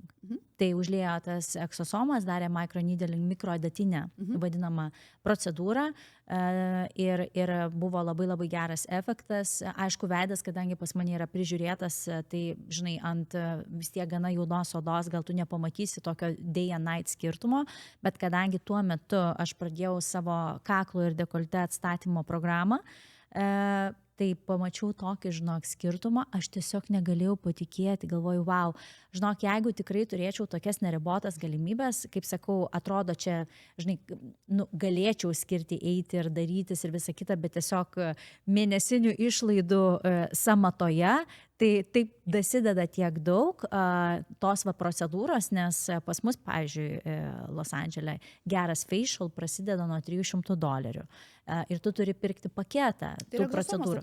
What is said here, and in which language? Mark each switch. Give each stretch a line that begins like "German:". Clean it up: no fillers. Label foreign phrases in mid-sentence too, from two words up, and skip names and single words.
Lithuanian: Tai užlėjo tas egzosomas, darė microneedling, mikroadatinę vadinamą procedūrą ir buvo labai labai geras efektas. Aišku, veidas, kadangi pas mane yra prižiūrėtas, tai, žinai, ant vis tiek gana jaunos odos gal tu nepamatysi tokio
English: day and night
Lithuanian: skirtumo, bet kadangi tuo metu aš pradėjau savo kaklo ir dekolte atstatymo programą, tai pamačiau tokį, žinok, skirtumą, aš tiesiog negalėjau patikėti, galvoju, wow, žinok, jeigu tikrai turėčiau tokias neribotas galimybės, kaip sakau, atrodo čia, žinai, nu, galėčiau skirti eiti ir darytis ir visą kitą, bet tiesiog mėnesinių išlaidų samatoje, tai taip dasideda tiek daug tos va procedūros, nes pas mus, pavyzdžiui, Los Andžele geras facial prasideda nuo $300 ir tu turi pirkti paketą tų procedūrų.